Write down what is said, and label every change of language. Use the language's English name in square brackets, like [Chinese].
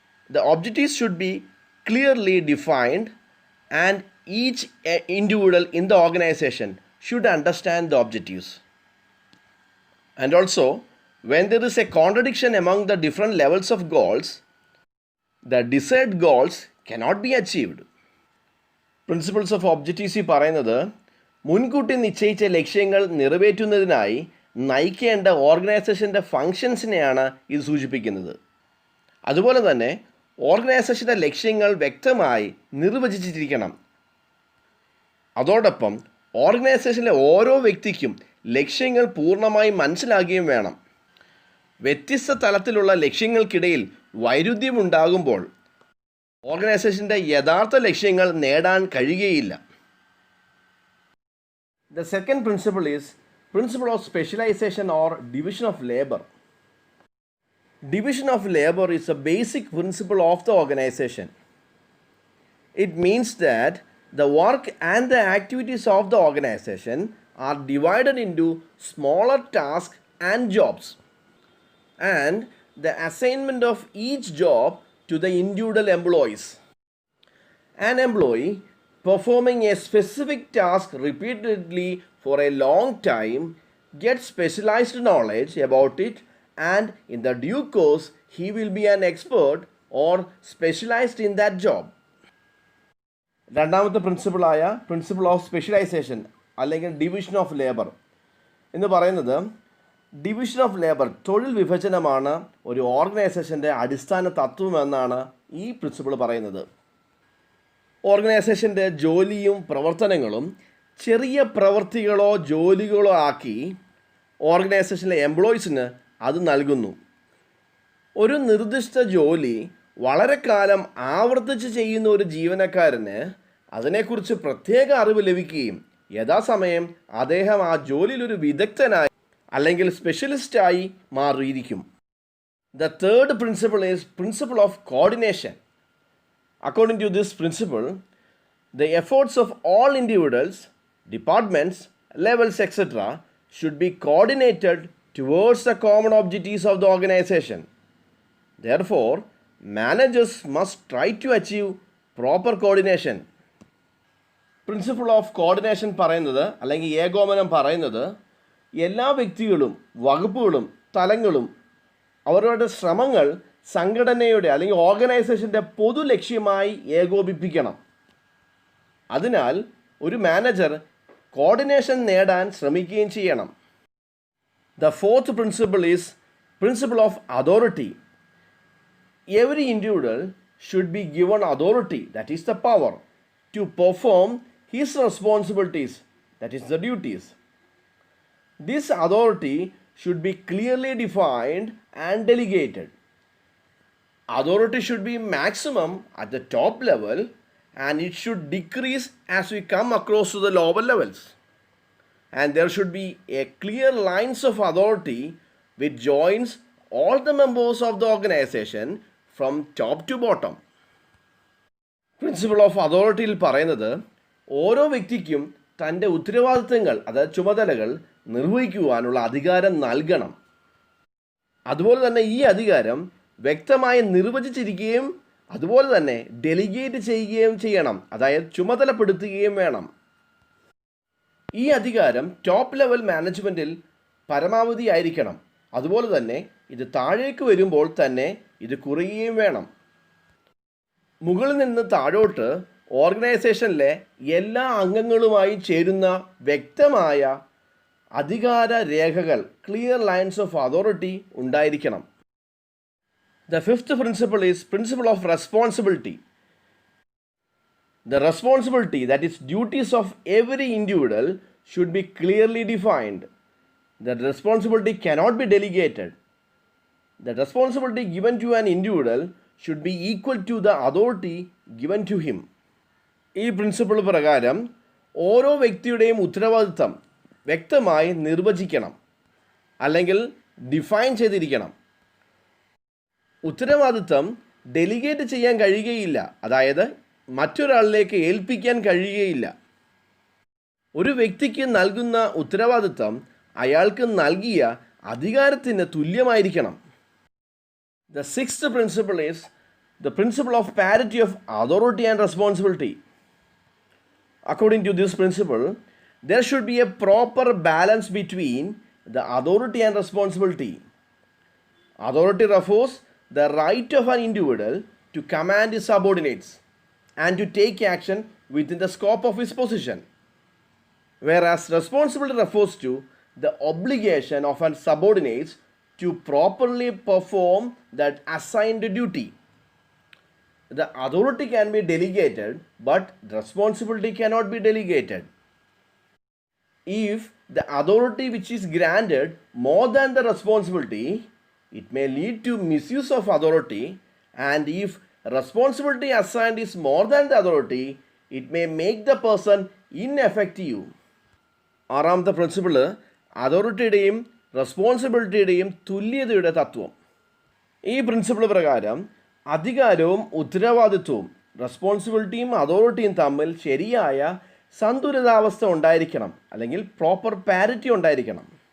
[English] The objectives should be clearly defined and each individual in the organization should understand the objectives. And also, when there is a contradiction among the different levels of goals, the desired goals cannot be achieved. [Malayalam] Principles of objectives പറയുന്നത് മുൻകൂട്ടി നിശ്ചയിച്ച ലക്ഷ്യങ്ങൾ നിറവേറ്റുന്നതിനായി നയിക്കേണ്ട ഓർഗനൈസേഷൻ്റെ ഫങ്ഷൻസിനെയാണ് ഇത് സൂചിപ്പിക്കുന്നത്. അതുപോലെ തന്നെ ഓർഗനൈസേഷൻ്റെ ലക്ഷ്യങ്ങൾ വ്യക്തമായി നിർവചിച്ചിരിക്കണം. അതോടൊപ്പം ഓർഗനൈസേഷനിലെ ഓരോ വ്യക്തിക്കും ലക്ഷ്യങ്ങൾ പൂർണ്ണമായി മനസ്സിലാക്കുകയും വേണം. വ്യത്യസ്ത തലത്തിലുള്ള ലക്ഷ്യങ്ങൾക്കിടയിൽ വൈരുദ്ധ്യമുണ്ടാകുമ്പോൾ ഓർഗനൈസേഷൻ്റെ യഥാർത്ഥ ലക്ഷ്യങ്ങൾ നേടാൻ കഴിയുകയില്ല. [English] The second principle is principle of specialization or division of labor. Division of labor is a basic principle of the organization. It means that the work and the activities of the organization are divided into smaller tasks and jobs, and the assignment of each job to the individual employees. An employee performing a specific task repeatedly for a long time gets specialized knowledge about it, and in the due course he will be an expert or specialized in that job. [Malayalam] രണ്ടാമത്തെ പ്രിൻസിപ്പിളായ principle of specialisation അല്ലെങ്കിൽ division of labour എന്ന് പറയുന്നത് division of labour തൊഴിൽ വിഭജനമാണ് ഒരു ഓർഗനൈസേഷൻ്റെ അടിസ്ഥാന തത്വമെന്നാണ് ഈ principle പറയുന്നത്. ഓർഗനൈസേഷൻ്റെ ജോലിയും പ്രവർത്തനങ്ങളും ചെറിയ പ്രവൃത്തികളോ ജോലികളോ ആക്കി ഓർഗനൈസേഷനിലെ എംപ്ലോയീസിന് അത് നൽകുന്നു. ഒരു നിർദ്ദിഷ്ട ജോലി വളരെ കാലം ആവർത്തിച്ച് ചെയ്യുന്ന ഒരു ജീവനക്കാരന് അതിനെക്കുറിച്ച് പ്രത്യേക അറിവ് ലഭിക്കുകയും യഥാസമയം അദ്ദേഹം ആ ജോലിയിലൊരു വിദഗ്ധനായി അല്ലെങ്കിൽ സ്പെഷ്യലിസ്റ്റായി മാറിയിരിക്കും. [English] The third principle is principle of coordination. According to this principle, the efforts of all individuals, departments, levels, etc. should be coordinated towards the common objectives of the organization. Therefore, managers must try to achieve proper coordination. [Malayalam] Principle of coordination പറയുന്നത് അല്ലെങ്കിൽ ഏകോപനം പറയുന്നത് എല്ലാ വ്യക്തികളും വകുപ്പുകളും തലങ്ങളും അവരുടെ ശ്രമങ്ങൾ സംഘടനയുടെ അല്ലെങ്കിൽ ഓർഗനൈസേഷൻ്റെ പൊതു ലക്ഷ്യമായി ഏകോപിപ്പിക്കണം. അതിനാൽ ഒരു മാനേജർ കോർഡിനേഷൻ നേടാൻ ശ്രമിക്കുകയും ചെയ്യണം. [English] The fourth principle is principle of authority. Every individual should be given authority, that is the power, to perform his responsibilities, that is the duties. This authority should be clearly defined and delegated. Authority should be maximum at the top level and it should decrease as we come across to the lower levels. And there should be a clear lines of authority which joins all the members of the organization from top to bottom. [Malayalam] Principle of അതോറിറ്റിയിൽ പറയുന്നത് ഓരോ വ്യക്തിക്കും തൻ്റെ ഉത്തരവാദിത്തങ്ങൾ അതായത് ചുമതലകൾ നിർവഹിക്കുവാനുള്ള അധികാരം നൽകണം. അതുപോലെ തന്നെ ഈ അധികാരം വ്യക്തമായി നിർവചിച്ചിരിക്കുകയും അതുപോലെ തന്നെ ഡെലിഗേറ്റ് ചെയ്യുകയും ചെയ്യണം, അതായത് ചുമതലപ്പെടുത്തുകയും വേണം. ഈ അധികാരം ടോപ്പ് ലെവൽ മാനേജ്മെൻറ്റിൽ പരമാവധി ആയിരിക്കണം. അതുപോലെ തന്നെ ഇത് താഴേക്ക് വരുമ്പോൾ തന്നെ ഇത് കുറയുകയും വേണം. മുകളിൽ നിന്ന് താഴോട്ട് ഓർഗനൈസേഷനിലെ എല്ലാ അംഗങ്ങളുമായി ചേരുന്ന വ്യക്തമായ അധികാര രേഖകൾ, [English] clear lines of authority [Malayalam] ഉണ്ടായിരിക്കണം. [English] The fifth principle is principle of responsibility. The responsibility, that is duties of every individual, should be clearly defined. The responsibility cannot be delegated. The responsibility given to an individual should be equal to the authority given to him. [Malayalam] ഈ principle പ്രകാരം ഓരോ വ്യക്തിയുടെയും ഉത്തരവാദിത്തം വ്യക്തമായി നിർവചിക്കണം, അല്ലെങ്കിൽ define ചെയ്തിരിക്കണം. ഉത്തരവാദിത്തം delegate ചെയ്യാൻ കഴിയുകയില്ല, അതായത് മറ്റൊരാളിലേക്ക് ഏൽപ്പിക്കാൻ കഴിയുകയില്ല. ഒരു വ്യക്തിക്ക് നൽകുന്ന ഉത്തരവാദിത്തം അയാൾക്ക് നൽകിയ അധികാരത്തിന് തുല്യമായിരിക്കണം. [English] The sixth principle is the principle of parity of authority and responsibility. According to this principle, there should be a proper balance between the authority and responsibility. Authority refers the right of an individual to command his subordinates and to take action within the scope of his position, whereas responsibility refers to the obligation of an subordinates to properly perform that assigned duty. The authority can be delegated, but responsibility cannot be delegated. If the authority which is granted more than the responsibility, it may lead to misuse of authority, and if responsibility assigned is more than the authority, it may make the person ineffective. [Malayalam] ആറാമത്തെ principle അതോറിറ്റിയുടെയും റെസ്പോൺസിബിലിറ്റിയുടെയും തുല്യതയുടെ തത്വം. ഈ principle പ്രകാരം അധികാരവും ഉത്തരവാദിത്വവും, റെസ്പോൺസിബിലിറ്റിയും അതോറിറ്റിയും തമ്മിൽ ശരിയായ സന്തുലിതാവസ്ഥ ഉണ്ടായിരിക്കണം, അല്ലെങ്കിൽ [English] proper parity [Malayalam] ഉണ്ടായിരിക്കണം.